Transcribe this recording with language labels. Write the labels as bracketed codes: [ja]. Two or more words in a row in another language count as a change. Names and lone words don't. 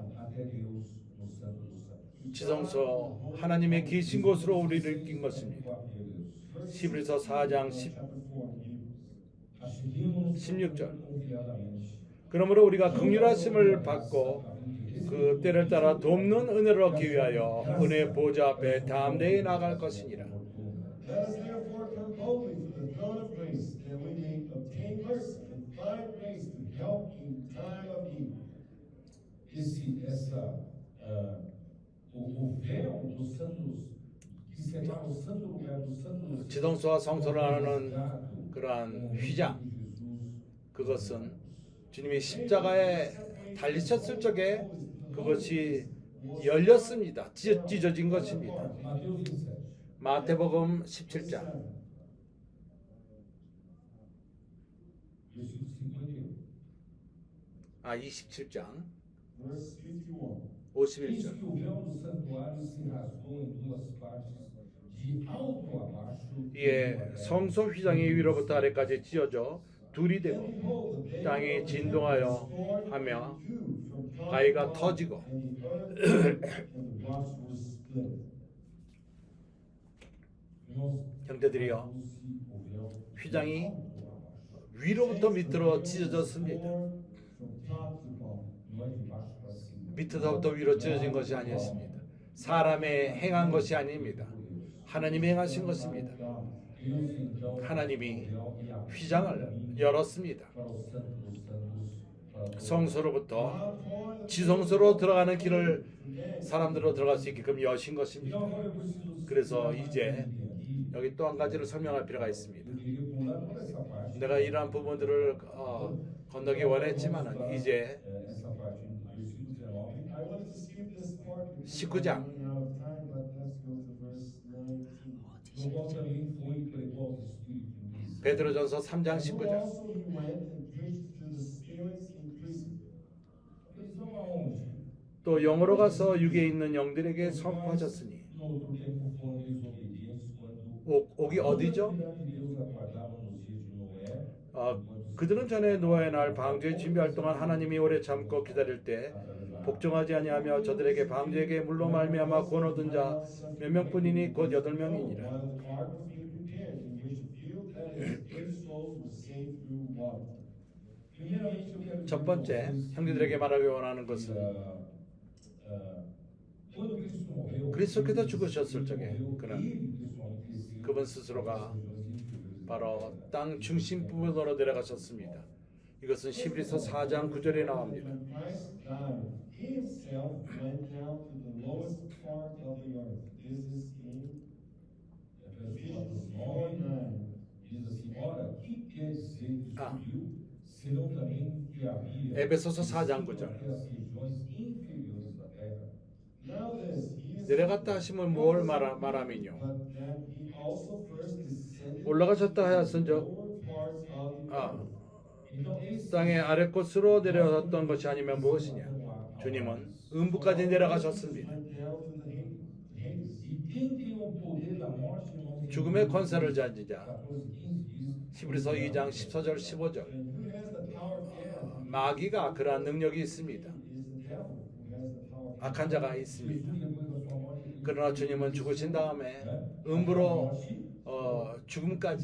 [ko] 지성소 하나님의 계신 곳으로 우리를 이끈 것입니다. 히브리서 4장 16절. 그러므로 우리가 긍휼하심을 받고 그 때를 따라 돕는 은혜를 얻기 위하여 은혜의 보좌 앞에 담대히 나갈 것이니라. [en] Let us therefore come boldly to the throne of grace, that we may obtain mercy and find grace to help in time of need. [pt] O véu dos santos, que separa o santo lugar do santo dos [ko] 지성소와 성소를 나누는 그러한 휘장, 그것은 주님이 십자가에 달리셨을 적에 그것이 열렸습니다. 찢어진 것입니다. [pt] Mateus 27. [ko] 마태복음 17장 [pt] Versículo [ko] 27장 [en] Verse 51. 51. [ko] 51절. [pt] Eis que o véu do santuário se rasgou em duas partes, de alto a baixo. [ko] 이에 성소 휘장이 위로부터 아래까지 찢어져 둘이 되고 땅이 진동하여 하며 바위가 터지고 [en] And the earth and the rocks were split. [pt] Irmãos, [ko] 형제들이여, [pt] rasgou-se o véu [ko] 휘장이 [pt] de alto a baixo. [ko] 위로부터 밑으로 찢어졌습니다. [en] From top to bottom. [pt] Não é de baixo para cima. [ko] 밑에서부터 위로 찢어진 것이 아니었습니다. 사람의 행한 것이 아닙니다. 하나님이 행하신 것입니다. [pt] Deus então [ko] 하나님이 [pt] o véu e abriu [ko] 휘장을 열었습니다. [pt] para o santo dos santos, para todo [ko] 성소로부터 지성소로 들어가는 길을 사람들로 들어갈 수 있게끔 여신 것입니다. [pt] Então agora eu preciso [ko] 그래서 이제 [pt] aqui. [ko] 여기 또 한 가지를 설명할 필요가 있습니다. [pt] Eu queria pular toda essa parte. [ko] 내가 이러한 부분들을 건너기 원했지만 이제 [pt] Essa parte do versículo 19. [en] I wanted to skip this part because [ko] 19장. [en] we're running out of time, but let's go to verse 19. [pt] No qual também foi e pregou aos espíritos em prisão. [ko] 베드로전서 3장 [en] Who [ko] 19절. [en] also he went and preached to the spirits in prison. [pt] Prisão aonde? [ko] 또 영으로 가서 육에 있는 영들에게 선포하셨으니. [pt] No outro tempo foram desobedientes quando [ko] 옥이 어디죠? [pt] a fidelidade de Deus aguardava nos dias de Noé. [ko] 그들은 전에 노아의 날 방주에 준비할 동안 하나님이 오래 참고 기다릴 때 복종하지 아니하며 저들에게 방주에게 물로 말미암아 구원 얻은 자 몇 명뿐이니 곧 8명이니라. [en] While the ark was being prepared, in which a few, that is, 8 souls were saved through water. [pt] Primeiramente eu quero [ko] 첫 번째, 형제들에게 말하기 원하는 것은 [pt] quando Cristo morreu, [ko] 그리스도께서 죽으셨을 적에 [pt] ele [ko] 그는 [pt] pessoalmente desceu [ko] 그분 스스로가 [pt] às regiões inferiores. [ko] 바로 땅 중심 부분으로 내려가셨습니다. 이것은 히브리서 4장 9절에 나옵니다. [en] When Christ died, he himself went down to the lowest part of the earth. This is in [pt] Efésios [en] Ephesians 4:9 4:9. [pt] diz assim: ora, que quer dizer que Ah. subiu, senão também que havia [ko] 에베소서 4장 [pt] descido [ko] 9절. [pt] até as regiões inferiores da terra. [en] Now this, he is [ko] 내려갔다 하심은 무엇을 말하면요? [en] but that he also first descended [ko] 올라가셨다 하였은즉 [en] lower parts of the [ko] 아, [en] earth. [pt] Então, esse [ko] 땅의 아랫곳으로 내려갔던 것이 아니면 무엇이냐? 주님은 음부까지 내려가셨습니다. [en] Went down to the Hades. [pt] E quem tem o poder da morte, irmãos, [ko] 죽음의 권세를 가진 자. [pt] 14:15 diz: [ko] 히브리서 2장 14절 15절. [en] And who has the power of death? [ko] 마귀가 그러한 능력이 있습니다. [en] Is the devil who has the power of death. [ko] 악한 자가 있습니다. [pt] Jesus, depois da sua morte, [ko] 그러나 주님은 죽으신 다음에 음부로 죽음까지